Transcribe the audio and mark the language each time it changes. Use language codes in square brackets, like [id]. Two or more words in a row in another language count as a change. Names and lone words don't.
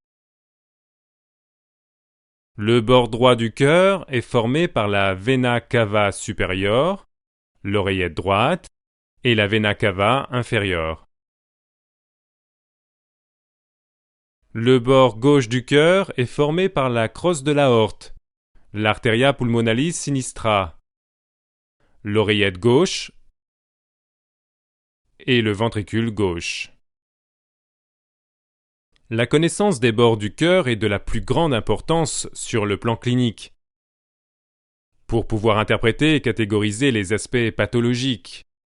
[fr] Le bord droit du cœur est formé par la [la] vena cava [fr] supérieure, l'oreillette droite, et la [la] vena cava [fr] inférieure. Le bord gauche du cœur est formé par la crosse de l'aorte, [la] l'arteria pulmonalis sinistra, [fr] l'oreillette gauche et le ventricule gauche. La connaissance des bords du cœur est de la plus grande importance sur le plan clinique, pour pouvoir interpréter et catégoriser les aspects pathologiques.